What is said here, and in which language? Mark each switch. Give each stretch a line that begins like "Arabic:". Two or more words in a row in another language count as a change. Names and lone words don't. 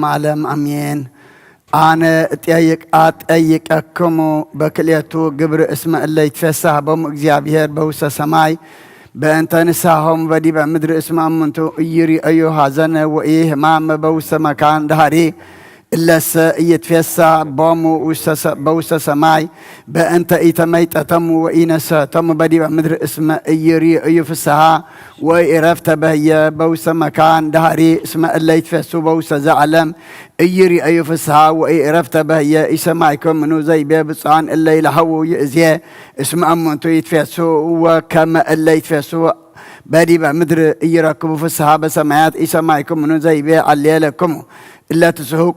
Geez: ዓለም አሜን። አነ እጠይቀክሙ በክልኤቱ ግብር እስመ እለ ይትፌሳህ ቦሙ እግዚአብሔር በውስተ ሰማይ በእንተ ንስሐሆሙ በዲበ ምድር እስመ እሙንቱ ኢይሬእዩ ሐዘነ ወኢሕማመ በውስተ መካን ዳህሪ እለሰ ኢይትፌሳህ ቦሙ በውስተ ሰማይ በእንተ ኢተመይጠተሙ ወኢነሰተሙ በዲበ ምድር እስመ ኢይሬእዩ ፍስሓ ወኢዕረፍተ በህየ በውስተ መካን ዳህሪ እስመ እለ ይትፌሱ በውስተ ዘዓለም ኢይሬእዩ ፍስሓ ወኢዕረፍተ በህየ ኢሰማዕክሙ ዘይቤ ብፁዓን እለ ይልሃዉ ይእዜ እስመ እሙንቱ ይትፌሱ ወከመ እለ ይትፌሱ በዲበ ምድር ኢይረክቡ ፍስሓ በሰማያት ኢሰማዕክሙ ዘይቤ አልየለክሙ እለ ትስሕቁ